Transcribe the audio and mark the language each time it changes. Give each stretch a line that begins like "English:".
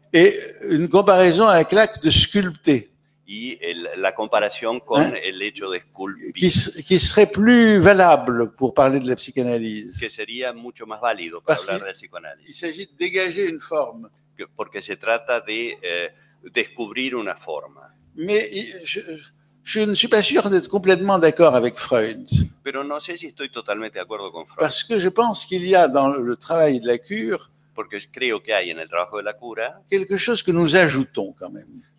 French: et une comparaison avec l'acte de sculpter,
Spanish: y la comparación con el hecho de esculpir,
French: qui serait plus valable pour parler de la psychanalyse.
Spanish: que sería mucho más válido para
French: Parce
Spanish: hablar del
French: Il
Spanish: psicoanálisis,
French: s'agit de dégager une forme.
Spanish: porque se trata de descubrir una forma.
French: Mais je ne suis pas sûr d'être complètement d'accord avec Freud.
Spanish: Pero no sé si estoy totalmente de acuerdo con Freud,
French: Parce que je pense qu'il y a dans le travail de la cure
Spanish: porque creo que hay en el trabajo de la cura
French: quelque chose que nous ajoutons quand même.